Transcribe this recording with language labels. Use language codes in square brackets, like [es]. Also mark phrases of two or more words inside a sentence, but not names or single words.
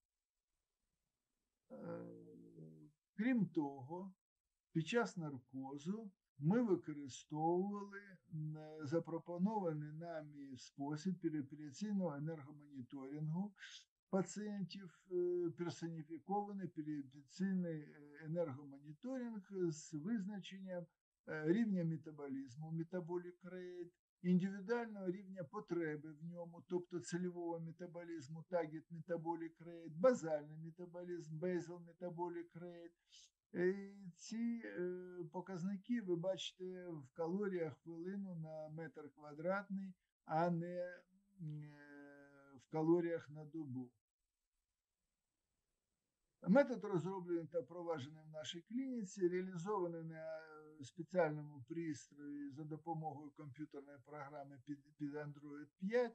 [uk] Крім того, під час наркозу ми використовували запропонований нами спосіб переопераційного енергомоніторингу пацієнтів, персоніфікований переопераційний енергомоніторинг з визначенням рівня метаболізму, [en] metabolic rate, [uk] індивідуального рівня потреби в ньому, тобто цільового метаболізму, [en] target metabolic rate, [uk] базальний метаболізм, [en] basal metabolic rate. [uk] Ці показники ви бачите в калоріях хвилину на метр квадратний, а не в калоріях на добу. Метод розроблений та впроваджений в нашій клініці, реалізований на спеціальному пристрої за допомогою комп'ютерної програми під Android 5.